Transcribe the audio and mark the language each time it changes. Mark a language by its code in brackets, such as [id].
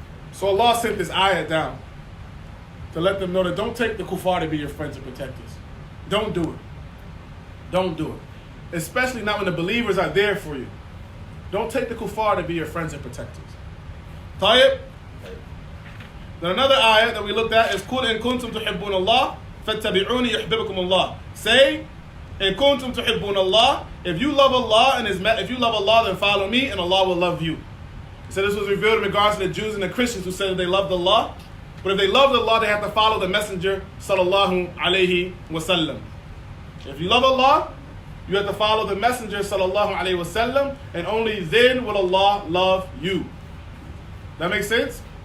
[en] So Allah sent this ayah down to let them know that don't take the kuffar to be your friends and protectors. Don't do it. Don't do it. Especially not when the believers are there for you. Don't take the kuffar to be your friends and protectors. Tayyib? Then another ayah that we looked at is [ar] قُلْ إِن كُنْتُمْ تُحِبُّونَ اللَّهِ فَاتَّبِعُونِي يُحْبِبُكُمُ اللَّهِ. Say, إِن كُنْتُمْ تُحِبُّونَ اللَّهِ. [en] If you love Allah then follow me and Allah will love you. So this was revealed in regards to the Jews and the Christians who said that they loved Allah. But if they loved Allah, they have to follow the Messenger sallallahu alayhi wasallam. If you love Allah, you have to follow the Messenger sallallahu alayhi wasallam, and only then will Allah love you. That makes sense?